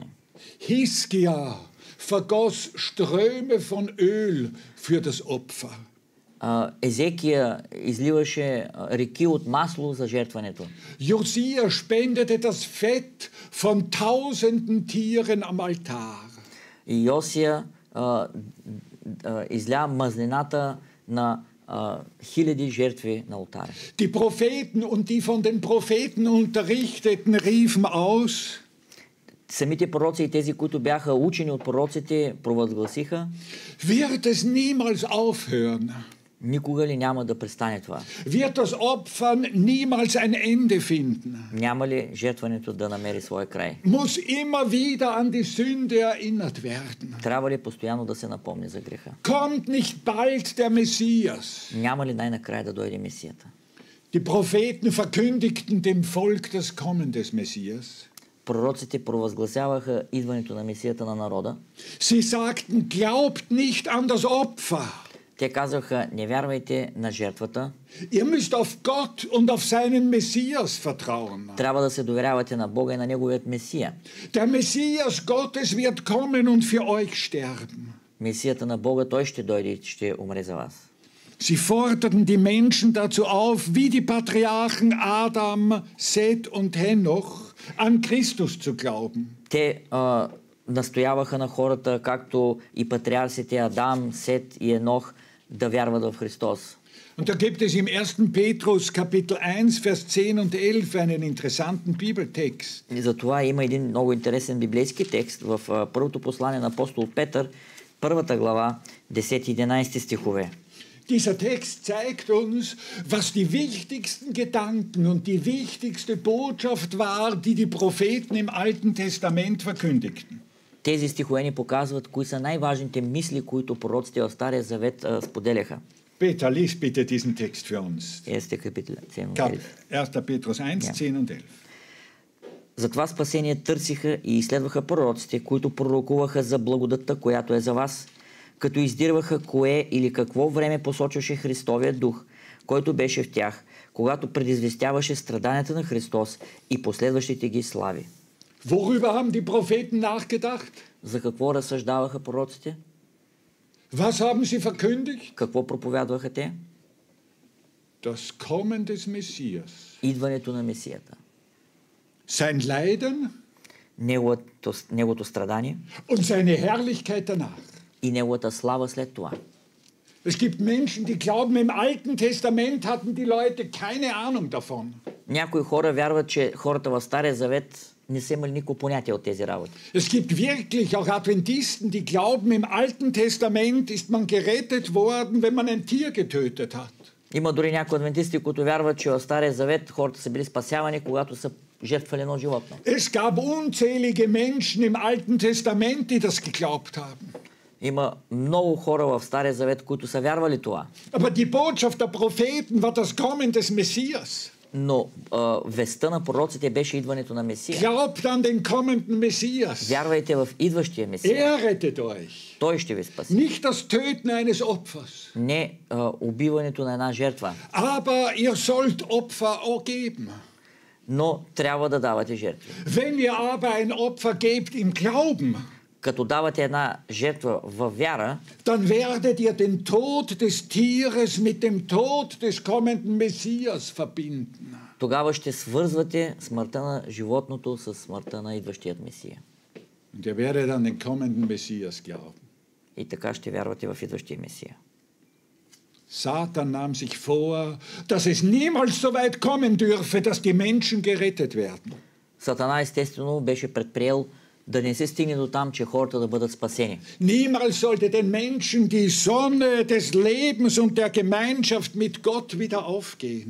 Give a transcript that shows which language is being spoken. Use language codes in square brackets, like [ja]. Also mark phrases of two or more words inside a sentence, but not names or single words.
[de] Hiskia vergoss Ströme von Öl für das Opfer. [bg] Езекия изливаше реки от масло за жертването. [de] Josia spendete das Fett von tausenden Tieren am Altar. [bg] И Йосия изля мазнината на хиляди жертви на алтаря. [de] Die Propheten und die von den Propheten Unterrichteten riefen aus: [bg] Самите пророци и тези, които бяха учени от пророците, провъзгласиха: [de] Wird es niemals aufhören? [bg] Никога ли няма да престане това? [de] Wird das Opfern niemals ein Ende finden? [bg] Няма ли жертването да намери своя край? [de] Muss immer wieder an die Sünde erinnert werden? [bg] Трябва ли постоянно да се напомни за греха? [de] Kommt nicht bald der Messias? [bg] Няма ли най-накрая да дойде Месията? [de] Die Propheten verkündigten dem Volk das Kommen des Messias. [bg] Пророците провъзгласяваха идването на Месията на народа. [de] Sie sagten, glaubt nicht an das Opfer. [bg] Те казваха, не вярвайте на жертвата. [de] Ihr müsst auf Gott und auf seinen Messias vertrauen. [bg] Трябва да се доверявате на Бога и на Неговият Месия. [de] Der Messias Gottes wird kommen und für euch sterben. [bg] Месията на Бога, Той ще дойде и ще умре за вас. [de] Sie forderten die Menschen dazu auf, wie die Patriarchen Adam, Seth und Henoch, an Christus zu glauben. [bg] Те настояваха на хората, както и патриарсите Адам, Сет и Енох, да вярват в Христос. [de] Und da gibt es im 1. Petrus Kapitel 1, Vers 10 und 11 einen interessanten Bibeltext. [bg] И затова има един много интересен библейски текст в първото послание на апостол Петър, първата глава, 10-11 стихове. [de] Dieser Text zeigt uns, was die wichtigsten Gedanken und die wichtigste Botschaft war, die die Propheten im Alten Testament verkündigten. [bg] Тези стихове ни показват кои са най-важните мисли, които пророците в Стария Завет споделяха. [de] Peter, lies bitte diesen Text für uns. 1. Petrus 1, 10 und 11. [bg] Затова спасение търсиха и изследваха пророците, които пророкуваха за благодатта, която е за вас, като издирваха кое или какво време посочваше Христовият дух, който беше в тях, когато предизвестяваше страданията на Христос и последващите ги слави. [de] Worüber haben die Propheten nachgedacht? [bg] За какво разсъждаваха пророците? [de] Was haben sie verkündigt? [bg] Какво проповядваха те? [de] Das Kommen des Messias. [bg] Идването на Месията. [de] Sein Leiden [bg] Неговото страдание [de] und seine Herrlichkeit danach. [bg] и неговата слава след това. [de] Es gibt Menschen, die glauben, im Alten Testament hatten die Leute keine Ahnung davon. [bg] Някои хора вярват, че хората в Стария Завет не са имали никакво понятие от тези работи. [de] Es gibt wirklich auch Adventisten, die glauben, im Alten Testament ist man gerettet worden, wenn man ein Tier getötet hat. [bg] Има дори някои адвентисти, които вярват, че в Стария Завет хората са били спасявани, когато са жертвали едно животно. [de] Es gab unzählige Menschen im Alten Testament, die das geglaubt haben. [bg] Има много хора в Стария Завет, които са вярвали това. [de] Aber die Botschaft der Propheten war das Kommen des Messias. [bg] Но вестта на пророците беше идването на Месия. [de] Glaubt an den kommenden Messias. [bg] Вярвайте в идващия Месия. [de] Rettet euch. [bg] Той ще ви спаси. [de] Nicht das Töten eines Opfers. [bg] Не убиването на една жертва. [de] Aber ihr sollt Opfer geben. [bg] Но трябва да давате жертви. [de] Wenn ihr aber ein Opfer gebt im Glauben, [bg] като давате една жертва във вяра, [de] dann werdet ihr den Tod des Tieres mit dem Tod des kommenden Messias verbinden. [bg] Тогава ще свързвате смъртта на животното с смъртта на идващият Месия. [de] Und ihr werdet an den kommenden Messias glauben. [bg] И така ще вярвате в идващия Месия. [de] Satan nahm sich vor, dass es niemals so weit kommen dürfe, dass die Menschen gerettet werden. [bg] Сатана естествено беше предприел да не се стигне до там, че хората да бъдат спасени. [de] Niemals sollte den Menschen die Sonne des Lebens und der Gemeinschaft mit Gott wieder aufgehen.